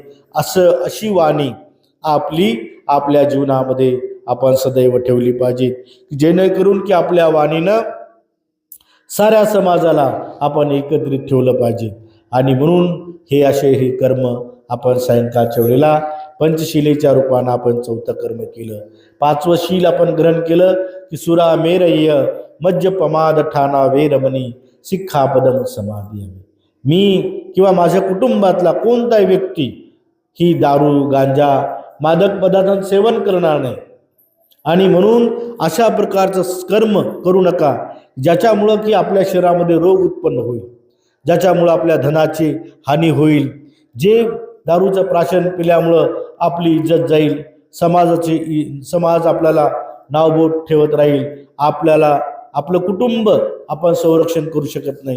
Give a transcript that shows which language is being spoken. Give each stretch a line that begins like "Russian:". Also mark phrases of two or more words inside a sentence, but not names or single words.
Marathi: अशी वाणी आपल्या जीवनामध्ये आपण सदैव ठेवली पाहिजे, जेणेकरून की आपल्या वाणीनं साऱ्या समाजाला आपण एकत्रित ठेवलं पाहिजे. आणि म्हणून हे कर्म आपण सायंकाळच्या वेळेला पंचशिलेच्या रूपानं आपण चौथं कर्म केलं. पाचवं शील आपण ग्रहण केलं की
Pali: सुरा मेरय्य मज्जपमाद ठाणा वेरमणी सिक्खापदं समादियामी.
Marathi: मी किंवा माझ्या कुटुंबातला कोणताही व्यक्ती ही दारू गांजा मादक पदार्थांचं सेवन करणार नाही. आणि म्हणून अशा प्रकारचं कर्म करू नका ज्याच्यामुळं की आपल्या शरीरामध्ये रोग उत्पन्न होईल, ज्याच्यामुळं आपल्या धनाची हानी होईल, जे दारूचं प्राशन पिल्यामुळं आपली इज्जत जाईल, समाज आपल्याला नावबोट ठेवत राहील, आपल्याला आपलं कुटुंब आपण संरक्षण करू शकत नाही.